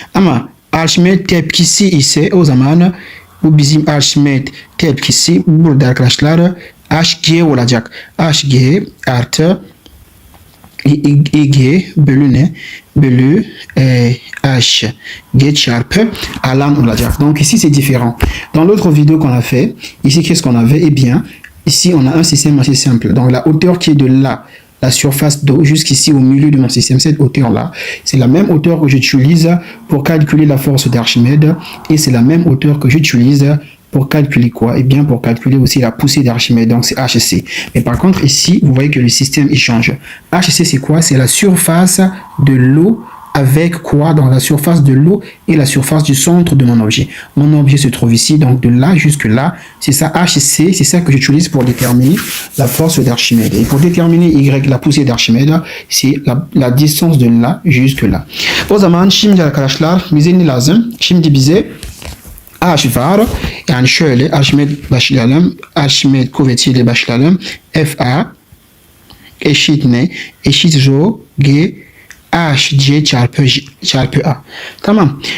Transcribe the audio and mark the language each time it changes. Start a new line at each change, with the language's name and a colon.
Turkish: Ama Arşimed tepkisi ise o zaman bu bizim Arşimed tepkisi burada arkadaşlar hg olacak. Hg artı Ig bölü ne? Bölü H G çarpı alan olacak.
French: Donc ici c'est différent. Dans l'autre vidéo qu'on a fait, ici qu'est-ce qu'on avait? Eh bien, ici on a un système assez simple. Donc la hauteur qui est de là, la surface d'eau jusqu'ici au milieu de mon système, cette hauteur-là, c'est la même hauteur que j'utilise pour calculer la force d'Archimède et c'est la même hauteur que j'utilise pour calculer quoi? Eh bien, pour calculer aussi la poussée d'Archimède, donc c'est HC. Mais par contre, ici, vous voyez que le système, il change. HC, c'est quoi? C'est la surface de l'eau avec quoi? Dans la surface de l'eau et la surface du centre de mon objet. Mon objet se trouve ici, donc de là jusque là, c'est ça HC, c'est ça que j'utilise pour déterminer la force d'Archimède. Et pour déterminer Y, la poussée d'Archimède, c'est la distance de là jusque là.
Turkish: O zaman şimdi arkadaşlar bize ne lazım? Şimdi bize H var. Yani şöyle Arşimed başlayalım. Arşimed kuvvetiyle başlayalım. FA eşit ne? Eşit rho G H C çarpı A. Tamam.